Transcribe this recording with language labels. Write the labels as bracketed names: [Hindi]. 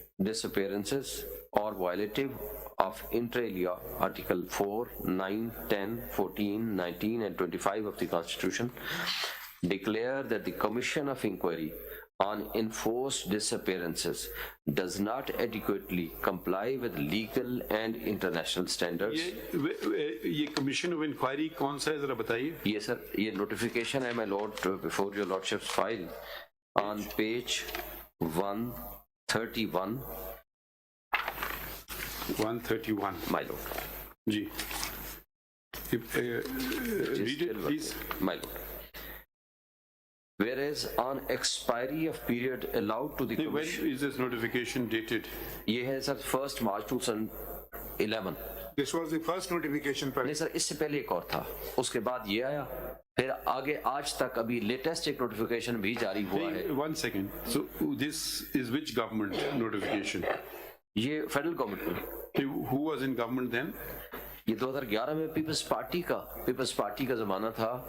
[English] disappearances or violative of inter alia Article 4, 9, 10, 14, 19 and 25 of the Constitution, declare that the Commission of Inquiry on enforced disappearances does not adequately comply with legal and international standards. [Urdu] یہ commission of inquiry کون سا ہے ذرا بتائیے. یہ سر یہ [English] Notification ہے my lord before your lordship's file on page 131. 131 my lord. [Urdu] جی [English] read it please. My lord, whereas on expiry of period allowed to the When commission. is this notification dated? [Urdu] یہ ہے سر 1 March 2011. [English] This was the first notification. [Urdu] نہیں سر اس سے پہلے ایک اور تھا، اس کے بعد یہ آیا، پھر آگے آج تک ابھی لیٹسٹ ایک نوٹیفیکیشن بھی جاری ہوا ہے. [English] One second. So this is which government notification? [Urdu] یہ فیڈرل گورنمنٹ میں. [English] Who was in government then? [Urdu] یہ 2011 میں پیپلز پارٹی کا زمانہ تھا.